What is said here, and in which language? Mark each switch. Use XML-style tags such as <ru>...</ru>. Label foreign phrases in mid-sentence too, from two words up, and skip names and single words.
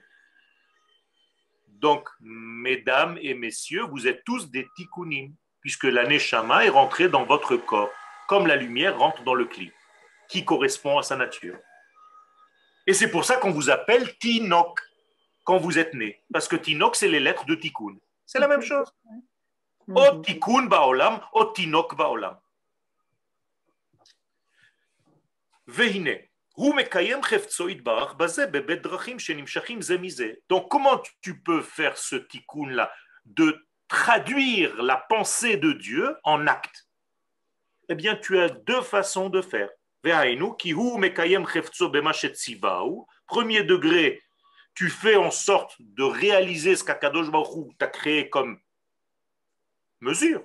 <fr>Donc, mesdames et messieurs, vous êtes tous des tikkunim, puisque la neshama est rentrée dans votre corps, comme la lumière rentre dans le kli, qui correspond à sa nature. Et c'est pour ça qu'on vous appelle Tinok, quand vous êtes né. Parce que Tinok, c'est les lettres de tikkun. C'est la même chose.</fr> <he>או תיקון בעולם, או תינוק בעולם.</he> <fr>Vehine. Donc, comment tu peux faire ce tikkun-là, de traduire la pensée de Dieu en acte? Eh bien, tu as deux façons de faire. Premier degré, tu fais en sorte de réaliser ce qu'Akadosh Baruch Hu t'a créé comme mesure.</fr>